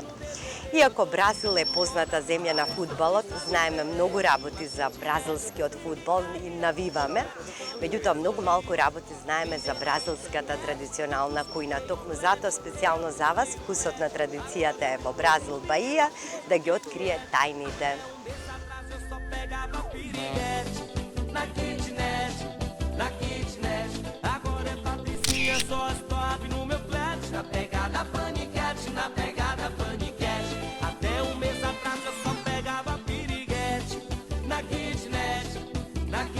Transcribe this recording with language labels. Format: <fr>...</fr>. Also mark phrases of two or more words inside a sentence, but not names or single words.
<mk>Иако Бразил е позната земја на фудбалот, знаеме многу работи за бразилскиот фудбал и навиваме, меѓутоа многу малку работи знаеме за бразилската традиционална кујна. Токму затоа специјално за вас вкусот на традицијата е во Бразил Баија да ги открие тајните.</mk> <pt>Só as top no meu flat, na pegada paniquete, na pegada paniquete. Até um mês atrás eu só pegava piriguete, na kitnet,</pt>